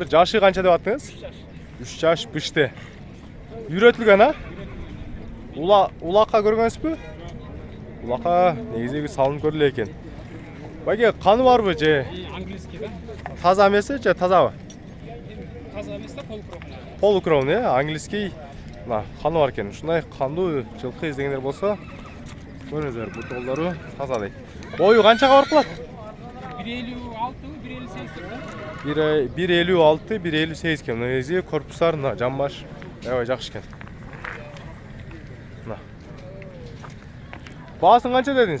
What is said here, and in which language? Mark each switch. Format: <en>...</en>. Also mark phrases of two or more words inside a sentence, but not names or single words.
<ky>Жашы канча деп аттыңыз? 3 жаш бышты. Үйрөтүлгөн, а? Улакка көргөнсүзбү? Улакка негизи салынып көрүлө экен. Байке, каны барбы же?</ky> <ru>Английский, да?</ru> <ky>Таза эмеси же тазабы? Таза емес та, полукровный.</ky> <ru>Полукровный, английский.</ru> <ky>Мына каны бар экен. Ушундай кандуу жылкы издегендер болсо, көрүңүздөр, бул толдору таза дейт. Бою канчага барып калат? 1.56, 1.58. 1.56, 1.58 экен. Негизи корпустар жамбаш аябай жакшы экен. Баасын канча дедиңиз?</ky>